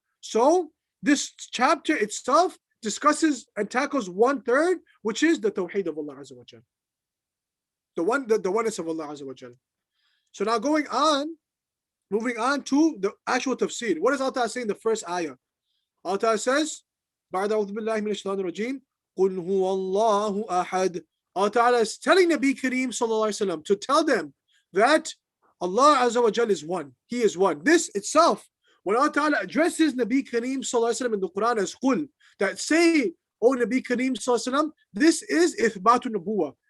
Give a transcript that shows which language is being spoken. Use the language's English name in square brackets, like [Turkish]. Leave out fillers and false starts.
[English] So this chapter itself discusses and tackles 1/3, which is the Tawheed of Allah Azza wa Jal. The oneness of Allah Azza wa Jal. So now moving on to the actual tafsir. What does Allah say in the first ayah? Allah says, [Arabic] بعد أعوذ بالله من الشيطان الرجيم قل هو الله أحد. [English] Allah is telling Nabi Kareem Sallallahu Alaihi Wasallam to tell them that Allah Azza wa Jal is one. He is one. This itself, when Allah addresses Nabi Kareem Sallallahu Alaihi Wasallam in the Quran as Qul, that say, O Nabi Kareem Sallallahu Alaihi Wasallam, this is Ithbatu Nubuwah.